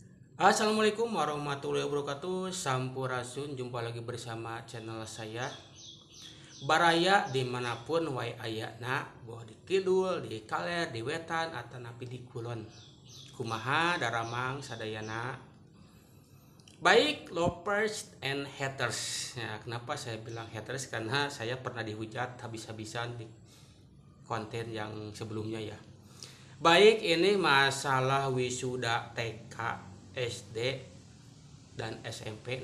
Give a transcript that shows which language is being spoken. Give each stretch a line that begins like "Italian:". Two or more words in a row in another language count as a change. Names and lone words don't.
Arabic: السلام عليكم ورحمة الله وبركاته.
Sundanese: Sampurasun,
Indonesian: jumpa lagi bersama channel saya
Sundanese: Baraya dimanapun wae ayana, boh di kidul, di kaler, di wetan, atau napi di kulon. Kumaha daramang sadayana.
English: Baik lovers and haters.
Indonesian: Ya, kenapa saya bilang haters? Karena saya pernah dihujat habis-habisan di konten yang sebelumnya ya. Baik, ini masalah wisuda TK, SD, dan SMP.